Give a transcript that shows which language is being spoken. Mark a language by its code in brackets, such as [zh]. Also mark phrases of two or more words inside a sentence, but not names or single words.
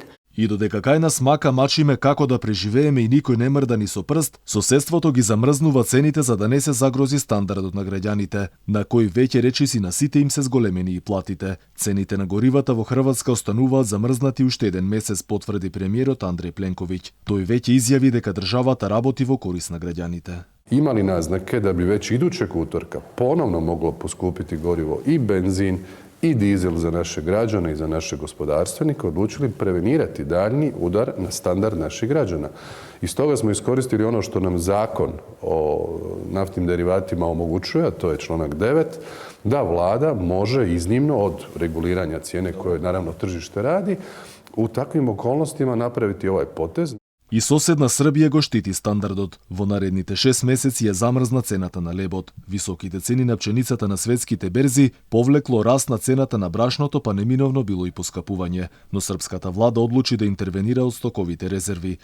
[mk] И додека кај нас мака мачиме како да преживееме и никој не мрда ни со прст, соседството ги замрзнува цените за да не се загрози стандардот на граѓаните, на кој веќе речиси на сите им се зголемени и платите. Цените на горивата во Хрватска остануваат замрзнати уште еден месец, потврди премиерот Андреј Пленковиќ. Тој веќе изјави дека државата работи во корис на граѓаните. [hr] Ima li naznake da bi već idućeg utorka ponovno moglo poskupiti gorivo i benzin i dizel za naše građane i za naše gospodarstvenike, odlučili prevenirati daljnji udar na standard naših građana. I stoga smo iskoristili ono što nam zakon o naftnim derivatima omogućuje, a to je članak 9, da vlada može iznimno od reguliranja cijene koje naravno tržište radi, u takvim okolnostima napraviti ovaj potez. [mk] И соседна Србија го штити стандардот. Во наредните 6 месеци ја замрзна цената на лебот. Високите цени на пченицата на светските берзи повлекло раст на цената на брашното, па неминовно било и поскапување. Но српската влада одлучи да интервенира од стоковите резерви.